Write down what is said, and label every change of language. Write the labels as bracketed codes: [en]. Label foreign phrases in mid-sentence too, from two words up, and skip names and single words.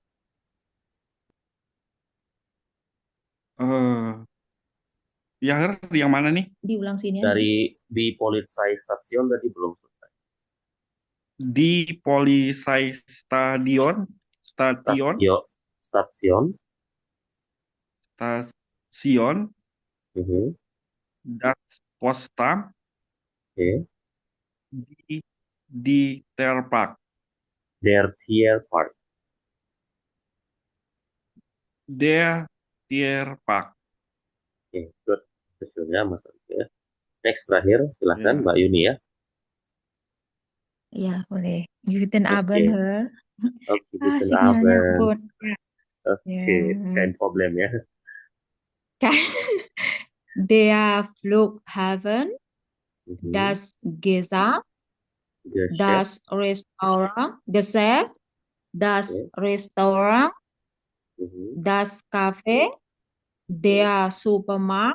[id] yang mana nih? Diulang sini aja. Di Polizeistation tadi belum selesai. Di Polizeistadion, [de] Station, [id] stasiun, mhm, [de] das Potsdam, [id] oke. di Tierpark, [de] Der Tierpark. der Tierpark. [id] Oke, good. Hasilnya Mas Arika ya. Next terakhir, silakan Ya. Mbak Yuni ya. Iya, boleh. [de] Guten [id] Oke. [de] Abend, Herr. Oke, guten [id] Sinyalnya [de] Abend. [id] ampun. Oke, Ya. [de] kein Problem ya. Der Flughafen, Mhm. das Geschäft, Geschäft. das Restaurant, Geschäft, das [id] Oke. [de] Restaurant, Mhm. das Café, der Supermarkt,